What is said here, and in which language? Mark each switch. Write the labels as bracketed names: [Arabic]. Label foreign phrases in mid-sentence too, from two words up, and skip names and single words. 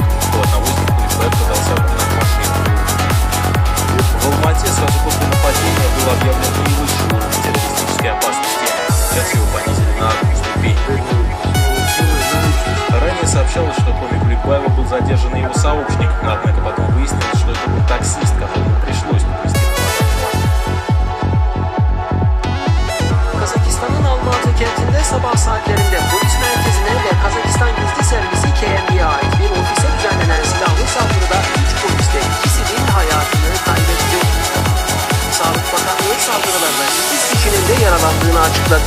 [Russian] У одного из них Куликбаев пытался обогнать машину. В Алмате сразу после нападения был объявлен наивысший уровень террористической опасности. Сейчас его понизили на 1 ступень. Ранее сообщалось, что кроме Куликбаева был задержан и его сообщник, однако потом выяснилось, что это был таксист, которому пришлось попустить. [Turkish] Kazakistan'ın Almatı kentinde sabah saatlerinde polis merkezine ve Kazakistan Gizli Servisi KMB'ye ait bir ofise düzenlenen silahlı saldırıda 3 polis ve 2 sivil hayatını kaybetti. Sağlık Bakanlığı saldırılarında 8 kişinin de yaralandığını açıkladı.